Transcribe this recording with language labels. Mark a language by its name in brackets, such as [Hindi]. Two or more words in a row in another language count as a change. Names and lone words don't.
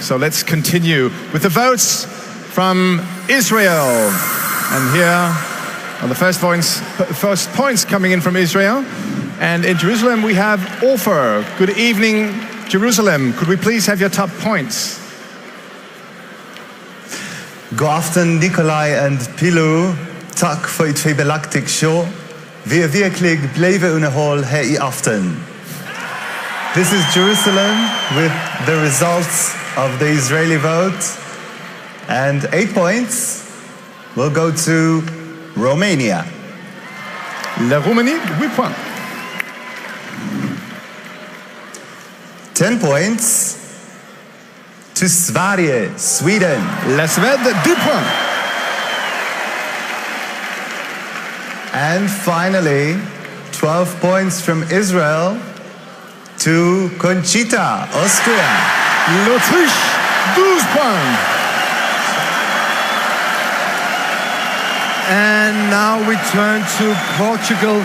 [English] So let's continue with the votes from Israel. And here are the first points coming in from Israel. And in Jerusalem, we have Ofer. Good evening, Jerusalem, could we please have your top points? [Danish] God aften, Nikolai en Pilo. Takk for et fabelaktig show. Vi virkelig blevet underholdt her i aften. [English] This is Jerusalem with the results of the Israeli vote. And 8 points will go to Romania. [French] La Roumanie, 8 points. [English] 10 points to Sverige, Sweden. [French] La Suède, 2 points. [English] And finally, 12 points from Israel to Conchita, Austria. [French] L'Autriche, 12 points. [English] And now we turn to Portugal.